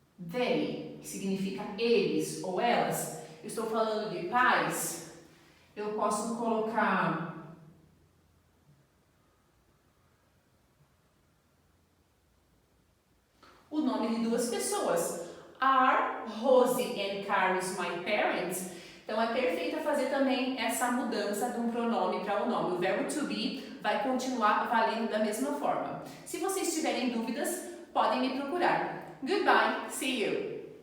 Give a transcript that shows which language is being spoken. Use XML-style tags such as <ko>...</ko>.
<pt>They, que significa eles ou elas. Eu estou falando de pais, eu posso colocar o nome de duas pessoas.</pt> <en>Are Rosie and Carlos my parents?</en> <pt>Então é perfeito fazer também essa mudança de um pronome para o nome. O verbo to be vai continuar valendo da mesma forma. Se vocês tiverem dúvidas, podem me procurar.</pt> <en>Goodbye, see you!</en>